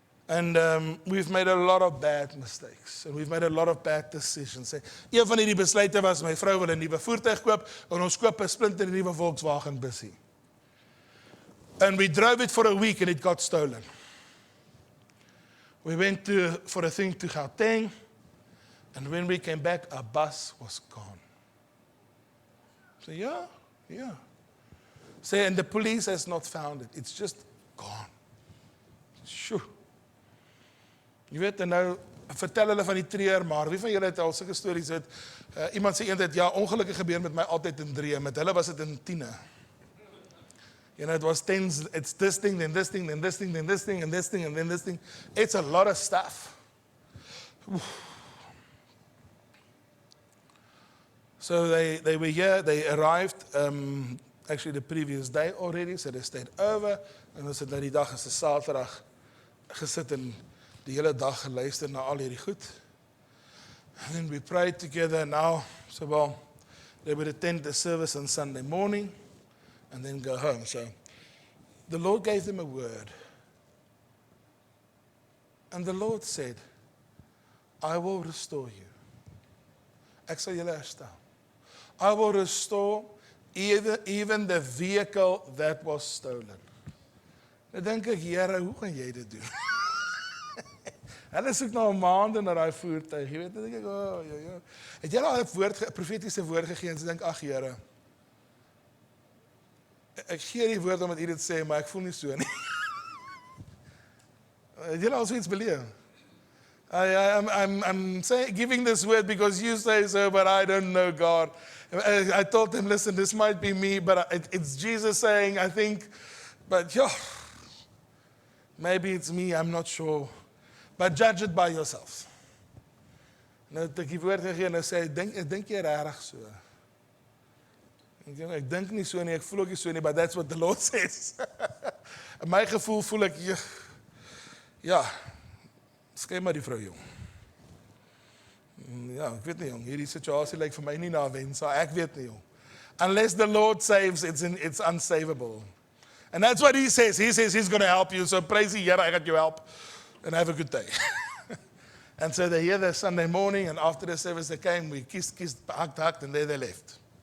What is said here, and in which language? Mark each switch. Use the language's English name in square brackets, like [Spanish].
[English] And we've made a lot of bad mistakes. And we've made a lot of bad decisions. [Afrikaans] Een van die besluite was, my vrou wil 'n nuwe voertuig koop, en ons koop 'n splinter nuwe Volkswagen bussie. [English] And we drove it for a week and it got stolen. We went for a thing to Gauteng, and when we came back, our bus was gone. So yeah. Say, and the police has not found it. It's just gone. Sure. [Afrikaans] Jy weet, en nou vertel hulle van die treur, maar wie van julle het al sulke stories het, iemand sê eendag, ja, ongelukkig gebeur met my altyd in 3, met hulle was dit in 10. [English] It was tens, it's this thing, then this thing, then this thing, then this thing, and this thing, and then this thing. It's a lot of stuff. So they were here, they arrived actually the previous day already, so they stayed over. [Afrikaans] En ons het die dag is 'n Saterdag gesit en die hele dag geluister na al hierdie goed. [English] And then we prayed together now, so well, they would attend the service on Sunday morning and then go home. So the Lord gave them a word. And the Lord said, I will restore you. [Afrikaans] Ek sal julle herstel. [English] I will restore even the vehicle that was stolen. [Afrikaans] Nou dink ek, Here, hoe gaan jy dit doen? Hulle soek nou 'n maand na daai voertuig. Jy weet, dan dink ek, ja. Het jy al 'n profetiese woord gegee en so dink, ag Here, ek gee die woord omdat U dit sê, maar ek voel nie so nie. Het jy al so iets beleef? [English] I'm giving this word because you say so, but I don't know God. I told him, listen, this might be me, but it's Jesus saying, I think, but yeah, maybe it's me, I'm not sure. But judge it by yourselves. [Afrikaans] Nou het ek die woord gegee en hy sê, dink jy regtig so? Ek dink nie so nie, ek voel ook nie so nie, [English] but that's what the Lord says. [Afrikaans] In my gevoel voel ek, ja, skei maar die vrou, jong. Ja, ek weet nie, jong, hierdie situasie lyk vir my nie na 'n wens, ek weet nie, jong. [English] Unless the Lord saves, it's unsavable. And that's what He says. He says He's going to help you, so praise the Here, I got you help, and have a good day. And so they're here that Sunday morning, and after the service they came, we kissed, hugged, and there they left.